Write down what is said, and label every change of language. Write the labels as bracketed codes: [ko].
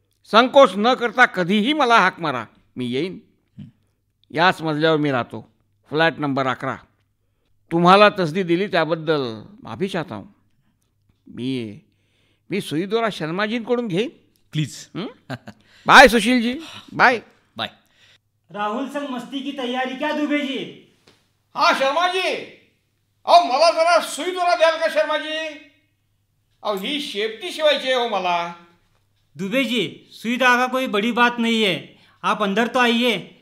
[mr] संकोच न करता कधीही मला हाक मारा, मी येईन. याच मजल्यावर मी राहतो, फ्लॅट नंबर 11. तुम्हाला तसदी दिली त्याबद्दल [hi] माफी चाहता हूँ. [mr] मी सुईदोरा शर्माजींकडून घेईन. [en] Please. Bye Sushilji, bye. Bye. [hi] Rahul संग मस्ती की तैयारी क्या दुबे जी? [mr] हाँ शर्माजी, अहो मला जरा सुईदोरा द्याल का शर्माजी? अहो ही शेपटी शिवायची आहे हो मला. [hi] दुबे जी, सुई धागा कोई बड़ी बात नहीं है, आप अंदर तो आइए.